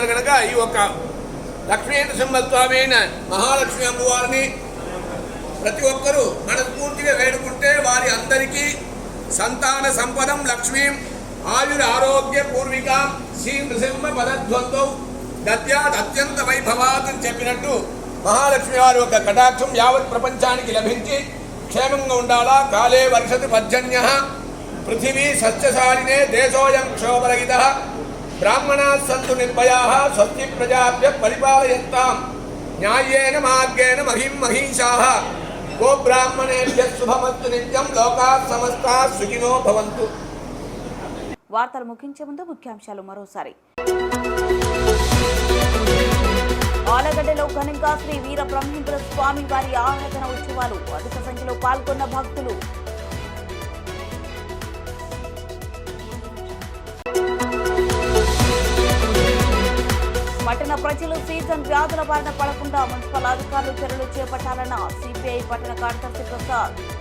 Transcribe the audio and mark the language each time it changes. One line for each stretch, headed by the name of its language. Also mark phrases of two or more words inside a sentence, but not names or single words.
Telugu: కనుక ఈ ఒక్క లక్ష్మీ నృసింహస్వామి అయిన మహాలక్ష్మి అమ్మవారిని ప్రతి ఒక్కరూ మనస్ఫూర్తిగా వేడుకుంటే వారి అందరికీ
Sanskrit: సంతాన సంపదం లక్ష్మీం ఆయుర ఆరోగ్య పూర్వికాం శ్రీ నృసింహ పదధ్వంతో దద్యాత్ అత్యంత వైభవాత్
Telugu: అని చెప్పినట్టు మహాలక్ష్మి వారి యొక్క కటాక్షం యావత్ ప్రపంచానికి లభించి క్షేమంగా ఉండాలా.
Sanskrit: కాలే వర్షతి పర్జన్య పృథివీ సస్యశాలినే దేశోయం క్షోభరహిత బ్రాహ్మణా సంతు నిర్భయా స్వస్తి ప్రజాభ్య పరిపాలయంతాం న్యాయేన మార్గేణ మహిం మహిషాః గో బ్రాహ్మణేభ్య శుభమస్తు నిత్యం లోకాః సమస్తాః సుఖినో భవంతు.
Telugu: వార్తలు ముగించే ముందు ముఖ్యాంశాలు మరోసారి. ఆలగడ్డలో ఘనంగా శ్రీ వీర బ్రహ్మేంద్ర స్వామి వారి ఆరాధన ఉత్సవాలు. అధిక సంఖ్యలో పాల్గొన్న భక్తులు. పట్టణ ప్రజలు సీజన్ వ్యాధుల బారిన పడకుండా మున్సిపల్ అధికారులు చర్యలు చేపట్టాలన్న సిపిఐ పట్టణ కార్యదర్శి ప్రసాద్.